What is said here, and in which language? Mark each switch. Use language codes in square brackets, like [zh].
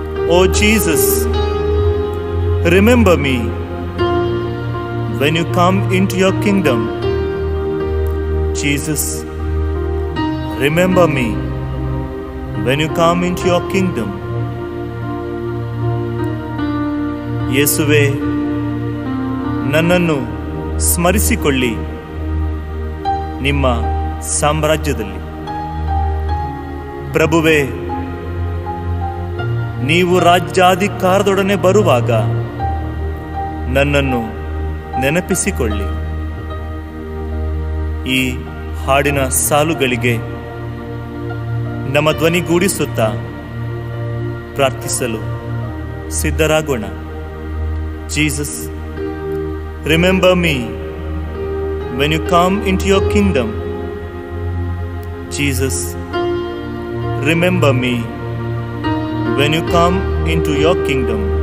[en] Oh Jesus, remember me when you come into your kingdom. Jesus, remember me when you come into your kingdom. [kn] ಯೇಸುವೆ, ನನ್ನನ್ನು ಸ್ಮರಿಸಿಕೊಳ್ಳಿ ನಿಮ್ಮ ಸಾಮ್ರಾಜ್ಯದಲ್ಲಿ. ಪ್ರಭುವೇ, ನೀವು ರಾಜ್ಯಾಧಿಕಾರದೊಡನೆ ಬರುವಾಗ ನನ್ನನ್ನು ನೆನಪಿಸಿಕೊಳ್ಳಿ. ಈ ಹಾಡಿನ ಸಾಲುಗಳಿಗೆ ನಮ್ಮ ಧ್ವನಿಗೂಡಿಸುತ್ತಾ ಪ್ರಾರ್ಥಿಸಲು ಸಿದ್ಧರಾಗೋಣ. [en] Jesus, remember me when you come into your kingdom. Jesus, remember me when you come into your kingdom.